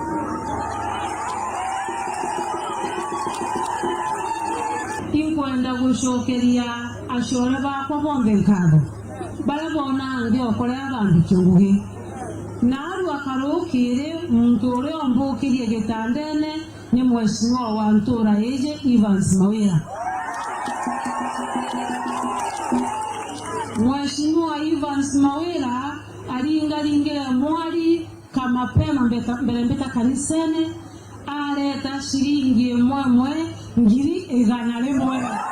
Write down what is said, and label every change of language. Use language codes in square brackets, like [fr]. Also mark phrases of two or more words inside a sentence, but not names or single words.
[mer] inkwenda gushokeria ashore bakwa bombe nkabo bala bona ndi okolea bandu kyuhi naru akarukire muntu uri ombukirie gitandene ni mheshimiwa wa Ntura Eje Evans Mawira. Mheshimiwa Evans Mawira alingalingira mwali kama pema mbelembeta kanisene areta shilingi mwemwe ngiri igana limwe